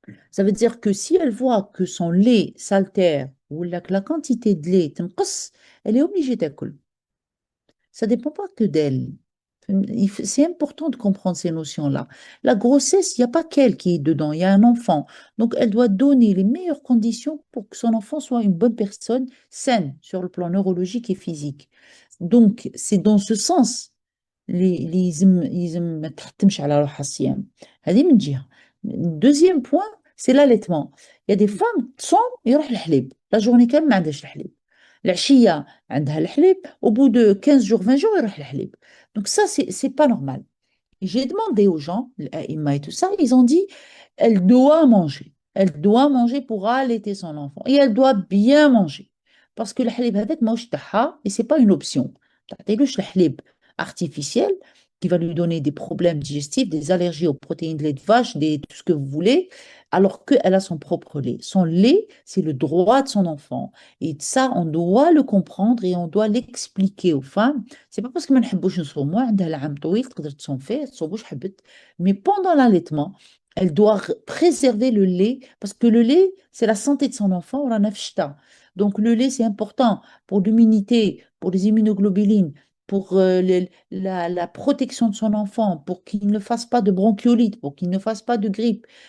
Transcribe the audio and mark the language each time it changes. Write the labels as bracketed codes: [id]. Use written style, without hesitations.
[fr] Ça veut dire que si elle voit que son lait s'altère ou que la quantité de lait [ar] تنقص, [fr] elle est obligée d'écouler. Ça ne dépend pas que d'elle. C'est important de comprendre ces notions-là. La grossesse, il n'y a pas qu'elle qui est dedans, il y a un enfant. Donc, elle doit donner les meilleures conditions pour que son enfant soit une bonne personne, saine sur le plan neurologique et physique. Donc, c'est dans ce sens [ar] اللي يلزم ما تحتمش على روحها الصيام. هذه من جهة. [fr] Deuxième point, c'est l'allaitement. Il y a des femmes [ar] تصوم يروح الحليب لا جورني كامل ما عندهاش الحليب. العشية عندها الحليب [fr] au bout de 15 jours 20 jours [ar] يروح الحليب. [fr] Donc ça c'est pas normal. J'ai demandé aux gens, l'AIMA et tout ça, ils ont dit, elle doit manger. Elle doit manger pour allaiter son enfant. Et elle doit bien manger. Parce que le halib [ar] هذاك ماهوش تاعها [fr] et c'est pas une option. [ar] تعطيلوش الحليب [fr] artificiel qui va lui donner des problèmes digestifs, des allergies aux protéines de lait de vache, tout ce que vous voulez, alors qu'elle a son propre lait. Son lait, c'est le droit de son enfant. Et ça, on doit le comprendre et on doit l'expliquer aux femmes. C'est pas parce que [ar] ما نحبوش نصوموا عندها العام طويل تقدر تصوم فيه تصوم واش حبت. [fr] Mais pendant l'allaitement, elle doit préserver le lait parce que le lait, c'est la santé de son enfant. [ar] ورانا في الشتاء. [fr] Donc le lait, c'est important pour l'immunité, pour les immunoglobulines, pour la protection de son enfant, pour qu'il ne fasse pas de bronchiolite, pour qu'il ne fasse pas de grippe.